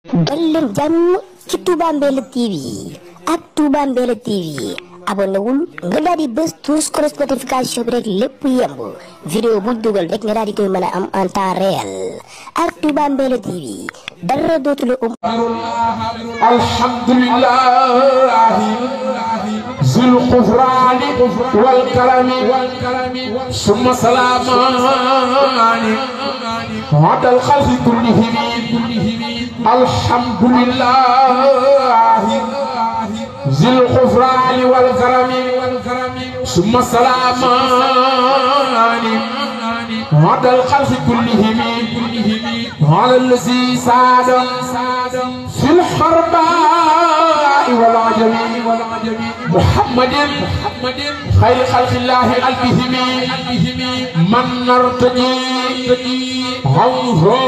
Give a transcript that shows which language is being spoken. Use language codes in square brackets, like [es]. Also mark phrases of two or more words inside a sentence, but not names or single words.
[wo] dal leen jàmm ci Touba Mbella TV ak Touba Mbella TV abonné wul nga daal di bës [fr] tous cloche notification [wo] bi rek lépp yemb vidéo bu dugal rek nga daal di koy mën a am [fr] en temps réel [wo] ak Touba Mbella TV dara dootul [ar] الحمد لله ذي الغفران والكرم ثم السلام على الخلق كلهم الحمد لله ذي الغفران والكرم ثم السلام على الخلق كلهم على الذي ساد في الحرباء والعجم محمد خير خلق الله ألفهم من نرتجي عنه